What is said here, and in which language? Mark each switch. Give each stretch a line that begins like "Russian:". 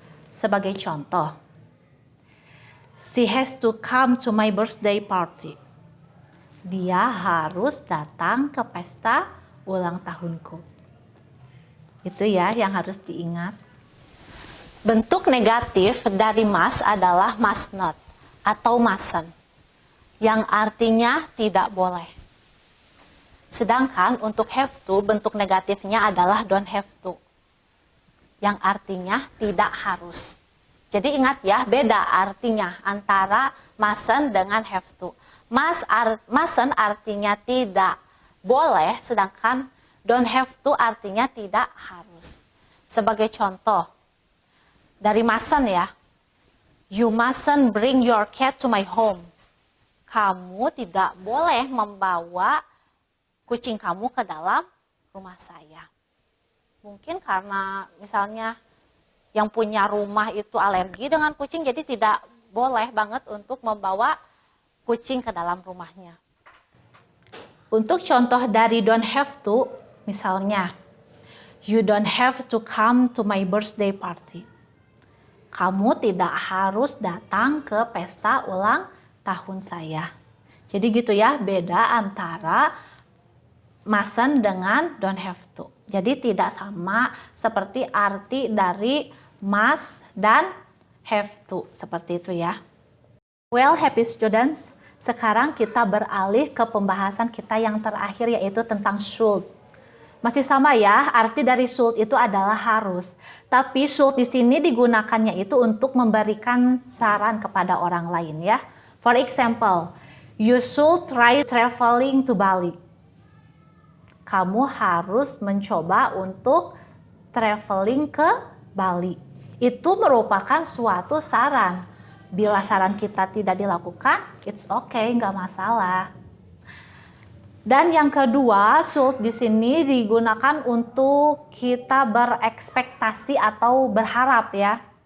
Indonesian: Sebagai contoh,
English: she has to come to my birthday party.
Indonesian: Dia harus datang ke pesta ulang tahunku. Itu ya yang harus diingat. Bentuk negatif dari must adalah must not atau mustn't, yang artinya tidak boleh. Sedangkan untuk have to, bentuk negatifnya adalah don't have to, yang artinya tidak harus. Jadi ingat ya, beda artinya antara mustn't dengan have to. Mustn't artinya tidak boleh, sedangkan Don't have to artinya tidak harus. Sebagai contoh, dari mustn't ya.
English: You mustn't bring your cat to my home.
Indonesian: Kamu tidak boleh membawa kucing kamu ke dalam rumah saya. Mungkin karena misalnya yang punya rumah itu alergi dengan kucing, jadi tidak boleh banget untuk membawa kucing ke dalam rumahnya. Untuk contoh dari
English: don't have to,
Indonesian: misalnya,
English: you don't have to come to my birthday party.
Indonesian: Kamu tidak harus datang ke pesta ulang tahun saya. Jadi gitu ya, beda antara mustn't dengan don't have to. Jadi tidak sama seperti arti dari must dan have to. Seperti itu ya.
English: Well, happy students,
Indonesian: sekarang kita beralih ke pembahasan kita yang terakhir, yaitu tentang should. Masih sama ya, arti dari should itu adalah harus. Tapi should di sini digunakannya itu untuk memberikan saran kepada orang lain ya.
English: For example, you should try traveling to Bali.
Indonesian: Kamu harus mencoba untuk traveling ke Bali. Itu merupakan suatu saran. Bila saran kita tidak dilakukan,
English: it's okay,
Indonesian: nggak masalah. Dan yang kedua, should di sini digunakan untuk kita berekspektasi atau berharap ya.